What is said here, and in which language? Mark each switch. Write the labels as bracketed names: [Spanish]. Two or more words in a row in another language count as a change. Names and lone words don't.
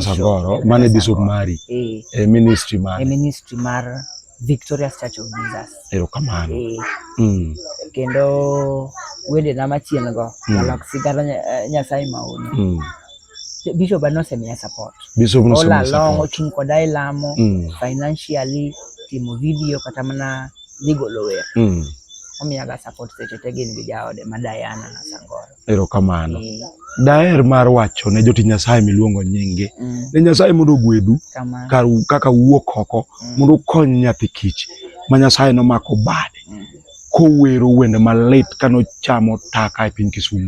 [Luo (Kenya and Tanzania)] Sangoro. Mane Bishop mari. Ministry mari. Ministry mar Victorious Church of Jesus. Erokamano. Kendo wede na machien go. Galok sigara Nyasaye mauni. Bishop anosemiya support. Bishop nosemia support. [English] All along [Luo (Kenya and Tanzania)] ochung' koda e lamo, financially, timo video kata mana ligolo wer. Omiyaga support seche te gin gi jaode ma Diana na Sangoro. Erokamano. Daher mar wacho ne jotich Nyasaye miluongo nyinge. Ne Nyasaye mondo ogwedhu kaka wuok oko mondo ukony nyathi kich ma Nyasaye nomako bade kowero wende malit kanochamo taka e piny Kisumu.